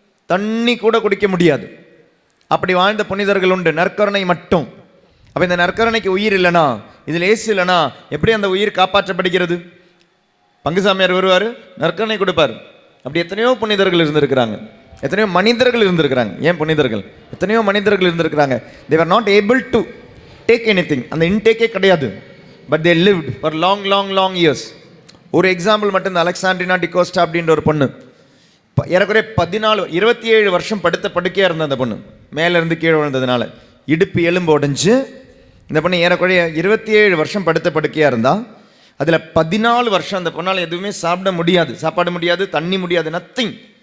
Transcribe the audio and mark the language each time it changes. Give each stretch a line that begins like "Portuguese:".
Tamil: தண்ணி கூட குடிக்க முடியாது. அப்படி வாழ்ந்த புனிதர்கள் உண்டு. நற்கருணை மட்டும். அப்போ இந்த நற்கருணைக்கு உயிர் இல்லைனா, இதில் ஏசு இல்லைனா எப்படி அந்த உயிர் காப்பாற்றப்படுகிறது? பங்குசாமியார் வருவார், நற்கருணை கொடுப்பார். அப்படி எத்தனையோ புனிதர்கள் இருந்திருக்கிறாங்க, எத்தனையோ மனிதர்கள் இருந்திருக்கிறாங்க. ஏன் புனிதர்கள்? எத்தனையோ மனிதர்கள் இருந்திருக்கிறாங்க.
English: they were not able to take anything.
Tamil: அந்த இன்டேக்கே கிடையாது.
English: But they lived for long years.
Tamil: ஒரு எக்ஸாம்பிள் மட்டும், இந்த அலெக்சாண்ட்ரினா டிகோஸ்டா அப்படின்ற ஒரு பொண்ணு, ஏறக்குறைய 27 வருஷம் படுத்த படுக்கையாக இருந்த அந்த பொண்ணு, மேலேருந்து கீழே விழுந்ததுனால இடுப்பு எலும்பு உடைஞ்சு இந்த பொண்ணு ஏறக்குறைய 27 வருஷம் படுத்த படுக்கையாக இருந்தால், அதில் 14 வருஷம் அந்த பொண்ணால் எதுவுமே சாப்பிட முடியாது, சாப்பாடு முடியாது, தண்ணி முடியாது, நத்திங்.